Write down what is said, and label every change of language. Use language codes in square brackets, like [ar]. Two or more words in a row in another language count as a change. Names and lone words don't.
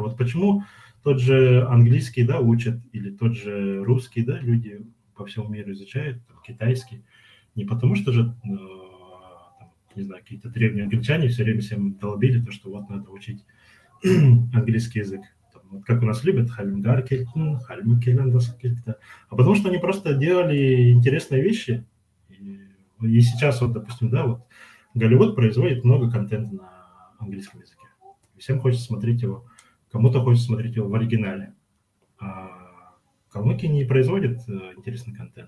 [ru] Вот почему тот же английский, да, учат, или тот же русский, да, люди по всему миру изучают, там, китайский. Не потому что же, там, не знаю, какие-то древние англичане все время всем долбили то, что вот надо учить английский язык. Там, вот как у нас любят [xal] хальмгар кельтн, хальмыкелендас кельтта. [ru] А потому что они просто делали интересные вещи. И сейчас вот, допустим, да, вот Голливуд производит много контента на английском языке. Всем хочется смотреть его, кому-то хочется смотреть его в оригинале. А калмыки не производят интересный контент.